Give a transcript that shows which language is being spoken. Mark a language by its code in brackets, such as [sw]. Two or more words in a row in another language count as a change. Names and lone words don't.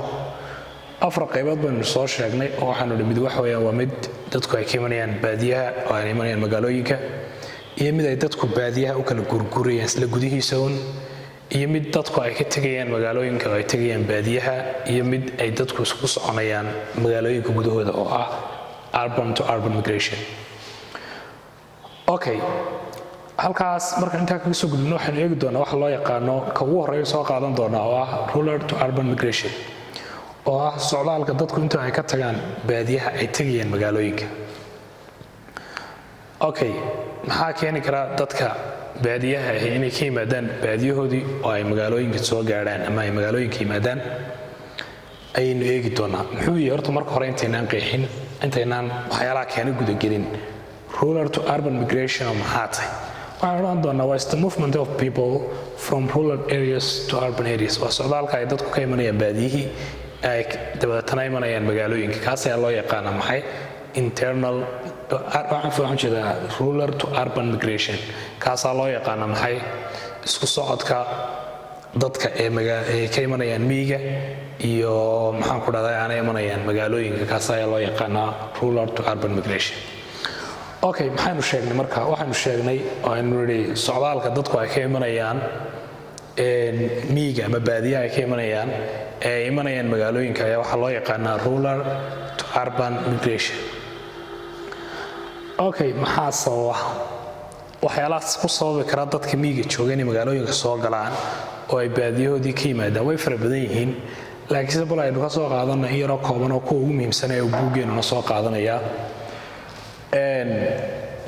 [so] 4 qaybood baynu soo sheegnay oo waxaanu idhi mid waxa weeyaan waa mid dadku ay ka imanayaan baadiyaha oo ay imanayaan magaalooyinka, iyo mid ay dadku baadiyaha u kala gurgurayaan isla gudihiisa iyo mid dadku ay ka tegayaan magaalooyinka oo ay tegayaan baadiyaha, iyo mid ay dadku isku soconayaan magaalooyinka gudahooda oo ah [en] urban to urban migration. [so] okay, halkaas marka intaa kaga soo gudubno waxaanu eegi doonaa waxa loo yaqaano ka ugu horreeya soo qaadan doonaa oo ah [en] rural to urban migration, [so] oo ah socdaalka dadku inta ay ka tagaan baadiyaha ay tegayaan magaalooyinka. okay, maxaa keeni kara dadka baadiyaha ah inay ka yimaadaan baadiyahoodii oo ay magaalooyinka soo gaadhaan ama ay magaalooyinka yimaadaan ayaynu eegi doonaa. muxuu yahay horta marka hore intaynaan qeexin, intaynaan waxyaalaha keena gudagelin [en] rural to urban migration [so] oo maxaa tahay, waxaan odhan doonaa waa [en] the movement of people from rural areas to urban areas. [so] waa socdaalka ay dadku ka imanayaan baadiyihii ay dabadeetana imanayaan magaalooyinka. kaas ayaa loo yaqaanaa maxay internal waxaan jeedaa [en] rural to urban migration. [so] kaasaa loo yaqaanaa maxay isku socodka dadka ee ka imanayaan miyiga iyo maxaan ku dhahdaa aanay imanayaan magaalooyinka. kaas ayaa loo yaqaanaa [en] rural to urban migration. [so] okay, maxaynu sheegnay marka? waxaanu sheegnay oo aynu nidhi socdaalka dadku ay ka imanayaan miyiga ama baadiyaha ay ka imanayaan ee ay imanayaan magaalooyinka ayaa waxaa loo yaqaanaa [en] rural to urban migration. [so] okay, maxaa sababa waxyaalahaas ku sababi kara dadka miyiga jooga inay magaalooyinka soo galaan oo ay baadiyahoodii ka yimaadaan? way fara badan yihiin, laakiinse bal aynu ka soo qaadana in yaroo kooban oo kuwa ugu muhiimsan ee buuggeennuna soo qaadanaya.